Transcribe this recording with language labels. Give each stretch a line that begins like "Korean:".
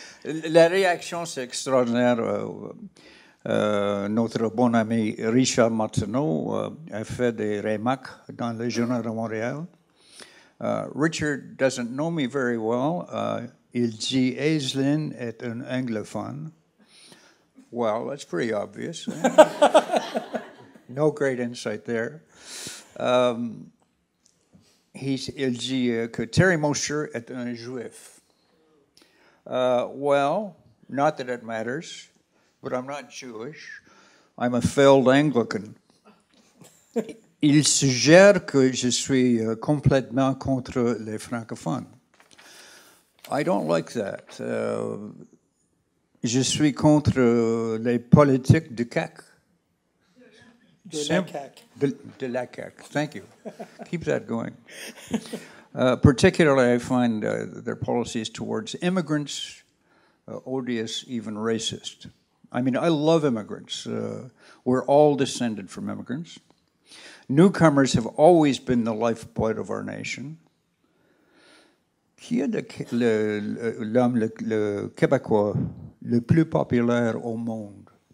French: La réaction, c'est extraordinaire. Notre bon ami Richard Martineau a fait des remarques dans le Journal de Montréal.
English: Richard doesn't know me very well.
French: Il dit Aislinn est un anglophone.
English: Well, that's pretty obvious. No great insight there.
French: Il dit que Terry Mosher est un juif.
English: Well, not that it matters, but I'm not Jewish. I'm a failed Anglican.
French: Il suggère que je suis complètement contre les francophones.
English: I don't like that.
French: Je suis contre les politiques de CAQ. De la CAQ.
English: Thank you. Keep that going. Particularly, I find their policies towards immigrants odious, even racist. I mean, I love immigrants. We're all descended from immigrants. Newcomers have always been the lifeblood of our nation.
French: Qui est l'homme le Québécois le plus populaire au monde?